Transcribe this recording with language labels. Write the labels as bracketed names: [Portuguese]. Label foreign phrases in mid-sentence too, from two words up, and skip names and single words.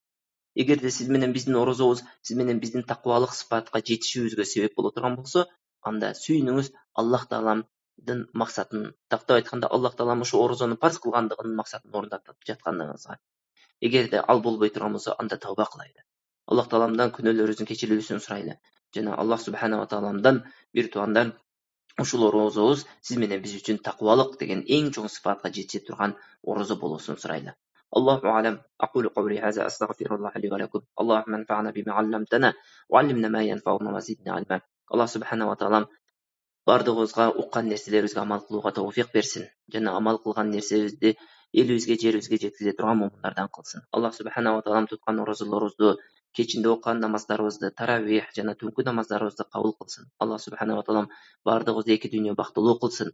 [Kyrgyz] Эгерде сиз менен биздин орозобуз, сиз менен биздин такыбалык сыпатка жетишүүбүзгө себеп боло турган болсо, анда сүйүнүңүз Аллах Тааламдын максатын, тактап айтканда Аллах Таалам ушу орозону парыз кылгандыгынын максатын орундатып жаткандыгыңызга. Эгерде ал болбой турган болсо, анда тауба кылайлы. Аллах Тааламдан күнөөлөрүбүздүн кечирилүүсүн сурайлы. Жана Аллах [Arabic] سبحانه وتعالى [Kyrgyz] бир туугандар ушул орозобуз сиз менен биз үчүн такыбалык деген эң чоң сыпатка жете турган орозо болуусун сурайлы. [Arabic] الله أعلم. أقول قولي هذا أستغفر الله لي ولكم. اللهم انفعنا بما علمتنا وعلمنا ما ينفعنا وزدنا علما. الله سبحانه وتعالى [Kyrgyz] бардыгыбызга уккан нерселерибизге амал кылууга тауфик берсин. Жана амал кылган нерсебизди элибизге, жерибизге жеткизе турган мумундардан кылсын. Аллах [Arabic] سبحانه وتعالى [Kyrgyz] туткан орозолорубузду, кечинде окуган намаздарыбызды, таравих жана түнкү намаздарыбызды кабыл кылсын. Аллах [Arabic] سبحانه وتعالى [Kyrgyz] бардыгыбызды эки дүйнө бактылуу кылсын.